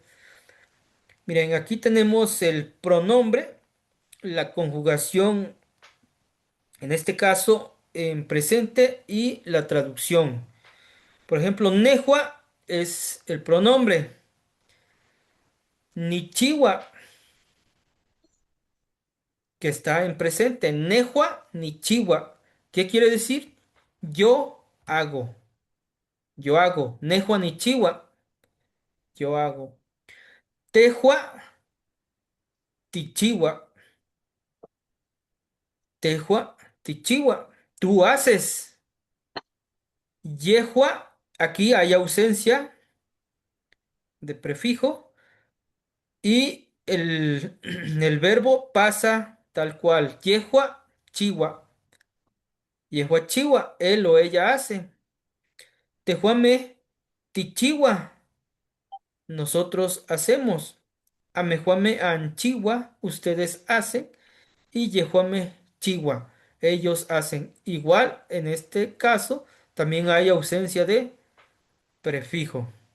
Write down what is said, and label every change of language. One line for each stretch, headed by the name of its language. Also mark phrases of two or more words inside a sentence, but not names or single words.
Spanish: Miren, aquí tenemos el pronombre, la conjugación, en este caso, en presente y la traducción. Por ejemplo, nejua es el pronombre. Nichiwa, que está en presente.
Nahuatl languages: Nejua ni chiwa.
Spanish: ¿Qué quiere decir? Yo hago. Yo hago.
Nahuatl languages: Nejua ni chiwa.
Spanish: Yo hago.
Nahuatl languages: Tejua tichiwa. Tejua tichiwa.
Spanish: Tú haces. Yehua. Aquí hay ausencia de prefijo. Y el verbo pasa tal cual.
Nahuatl languages: Yehua chiwa. Yehua chiwa.
Spanish: Él o ella hace.
Nahuatl languages: Tejuame tichiwa.
Spanish: Nosotros hacemos.
Nahuatl languages: Amejuame anchigua,
Spanish: ustedes hacen. Y
Nahuatl languages: yejuame chigua,
Spanish: ellos hacen. Igual, en este caso, también hay ausencia de prefijo.